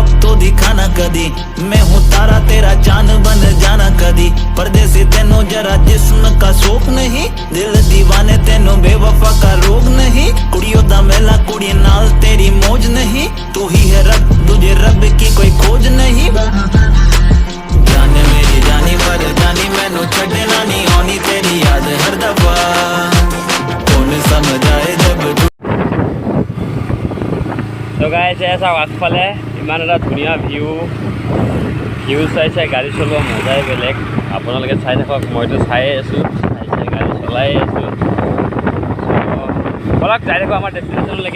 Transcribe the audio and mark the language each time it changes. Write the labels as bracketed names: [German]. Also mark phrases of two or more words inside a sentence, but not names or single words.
[Hindi] तो दिखाना कदी, मैं हूँ तारा तेरा चांद बन जाना कदी, परदेसी तेनों जरा जिस्म का शौक नहीं, दिल दीवाने तेनों बेवफा का रोग नहीं, [Punjabi] ਕੁੜੀਆਂ ਦਾ ਮੇਲਾ ਕੁੜੀ ਨਾਲ [Hindi] तेरी मौज नहीं, तू ही है रब, तुझे रब की कोई खोज नहीं, जाने मेरी जानी मर जानी [Punjabi] ਮੈਨੂੰ ਛੱਡਣਾ ਨਹੀਂ ਆਣੀ, [Hindi] तेरी याद हर दफा कौन समझ आए जब। [Assamese] তো গাইজ, চাওক আগফালে ইমান এটা ধুনীয়া ভিউ চাই গাড়ী চলোৱা মজাই বেলেগ। আপোনালোকে চাই থাকক, মইতো চায়ে আছোঁ, চাই গাড়ী চলাই আছোঁ। বলক যাই থাকোঁ আমাৰ ডেষ্টিনেশ্যনলৈকে।